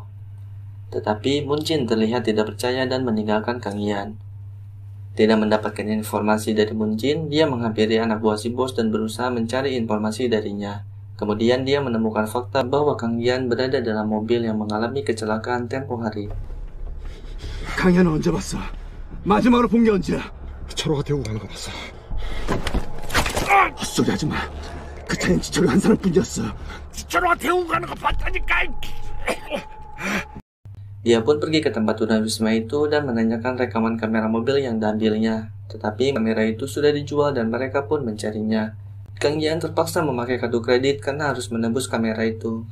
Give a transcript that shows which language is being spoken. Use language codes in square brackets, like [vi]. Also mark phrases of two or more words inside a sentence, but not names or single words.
[id] Tetapi Moon Jin terlihat tidak percaya dan meninggalkan Kang Ian. Tidak mendapatkan informasi dari Moon Jin, dia menghampiri anak buah si bos dan berusaha mencari informasi darinya. Kemudian dia menemukan fakta bahwa Kang Ian berada dalam mobil yang mengalami kecelakaan tempo hari. [ko] 강이는 언제 봤어? 마지막으로 본 게 언제야? 철호가 태우고 가는 거 봤어. 헛소리 하지 마. 그 차는 지철이 한 사람뿐이었어. 지철호가 태우고 가는 거 봤다니까. [id] Dia pun pergi ke tempat tunawisma itu dan menanyakan rekaman kamera mobil yang diambilnya. Tetapi kamera itu sudah dijual dan mereka pun mencarinya. Kang Ian terpaksa memakai kartu kredit karena harus menembus kamera itu.